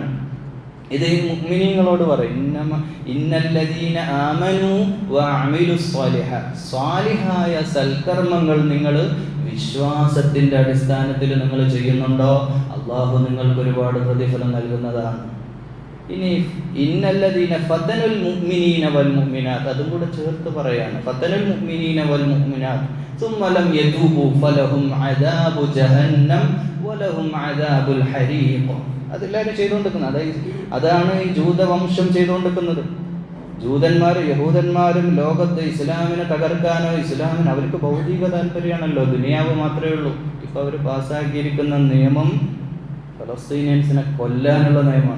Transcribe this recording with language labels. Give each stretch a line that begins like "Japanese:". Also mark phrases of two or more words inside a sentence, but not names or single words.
Malayalam: ഇത് മുഅ്മിനീങ്ങളോട് പറയും,
Arabic: إن الذين آمنوا وعملوا الصالحات,
Malayalam: സ്വാലിഹായ സൽക്കർമ്മങ്ങൾ നിങ്ങൾ വിശ്വാസത്തിന്റെ അടിസ്ഥാനത്തിൽ നിങ്ങൾ ചെയ്യുന്നുണ്ടോ, അള്ളാഹു നിങ്ങൾക്ക് ഒരുപാട് പ്രതിഫലം നൽകുന്നതാണ്. ഇനി
Arabic: إن الذين فتنوا المؤمنين والمؤمنات,
Malayalam: അതും കൂടെ ചേർത്ത് പറയാണ്,
Arabic: فتنوا المؤمنين والمؤمنات ثم لم يتوبوا فلهم عذاب جهنم ولهم عذاب الحريق.
Malayalam: അതെല്ലാവരും ചെയ്തുകൊണ്ടിരിക്കുന്നത് അതാണ് ഈ ജൂതവംശം ചെയ്തുകൊണ്ടിരിക്കുന്നത്. യഹൂദന്മാരും ലോകത്ത് ഇസ്ലാമിനെ തകർക്കാനോ ഇസ്ലാമിന് അവർക്ക് ഭൗതിക താല്പര്യമാണല്ലോ, ദുനിയാവ് മാത്രമേ ഉള്ളൂ. ഇപ്പോൾ അവർ പാസ്സാക്കിയിരിക്കുന്ന നിയമം ഫലസ്തീനിയൻസിനെ കൊല്ലാനുള്ള നിയമമാണ്.